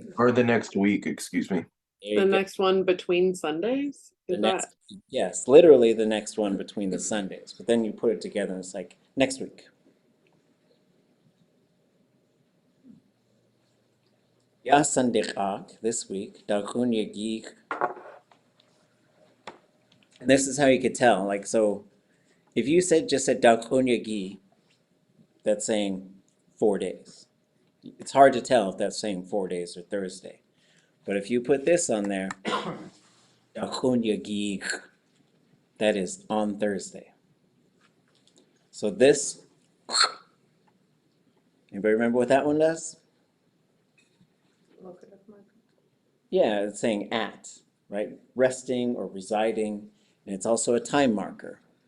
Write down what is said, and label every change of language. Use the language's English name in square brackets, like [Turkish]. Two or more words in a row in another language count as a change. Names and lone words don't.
[English] Or the next week, excuse me. There The you go. next one between Sundays? The Is next, that yes, literally the next one between the Sundays. But then you put it together and it's like next week. [Tlingit] Ya Sunday ʼaak, [English] this week, [Tlingit] dakhun yeexʼ. [English] And this is how you could tell. Like, so if you just said [Tlingit] dakhun yeexʼ, [English] that's saying 4 days. It's hard to tell if that's saying 4 days or Thursday. But if you put this on there, [Tlingit] dakhun yeexʼ, [English] that is on Thursday. So this, anybody remember what that one does? Look it up, Mark. Yeah, it's saying at, right? Resting or residing, and it's also a time marker.